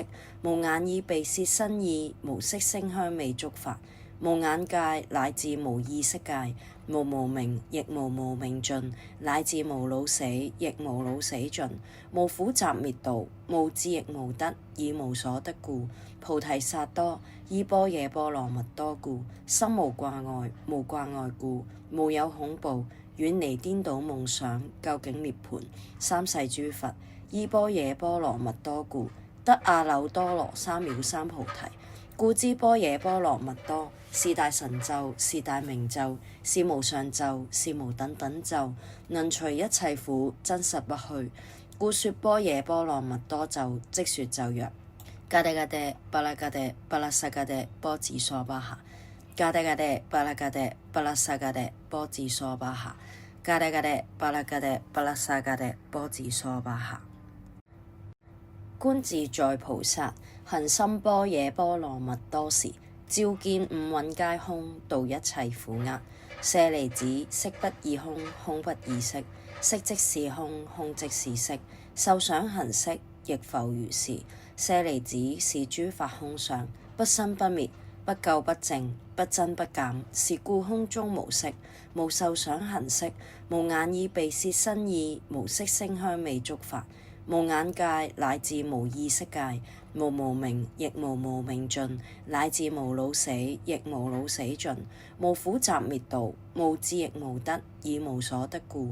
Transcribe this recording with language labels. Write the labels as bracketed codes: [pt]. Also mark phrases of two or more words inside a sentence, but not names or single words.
[zh] 無眼耳鼻舌身意，無色聲香味觸法，無眼界乃至無意識界，無無明亦無無明盡，乃至無老死亦無老死盡，無苦集滅道，無智亦無得，以無所得故，菩提薩埵依般若波羅蜜多故，心無掛礙，無掛礙故，無有恐怖，遠離顛倒夢想，究竟涅槃。三世諸佛依般若波羅蜜多故，得阿耨多羅三藐三菩提。故知般若波羅蜜多是大神咒，是大明咒，是無上咒，是無等等咒，能除一切苦，真實不虛。故說般若波羅蜜多咒，即說咒曰： 嘎嘚嘎嘚巴拉嘎嘚巴拉萨嘎嘚波吉娑巴哈，嘎嘚嘎嘚巴拉嘎嘚巴拉萨嘎嘚波吉娑巴哈，嘎嘚嘎嘚巴拉嘎嘚巴拉萨嘎嘚波吉娑巴哈。觀自在菩薩行深般若波羅蜜多時，照見五蘊皆空，度一切苦厄。舍利子，色不異空，空不異色，色即是空，空即是色，受想行識亦復如是。舍利子，是諸法空相，不生不滅，不垢不淨，不增不減，是故空中無色，無受想行識，無眼耳鼻舌身意，無色聲香味觸法，無眼界乃至無意識界，無無明亦無無明盡，乃至無老死亦無老死盡，無苦集滅道，無智亦無得，以無所得故。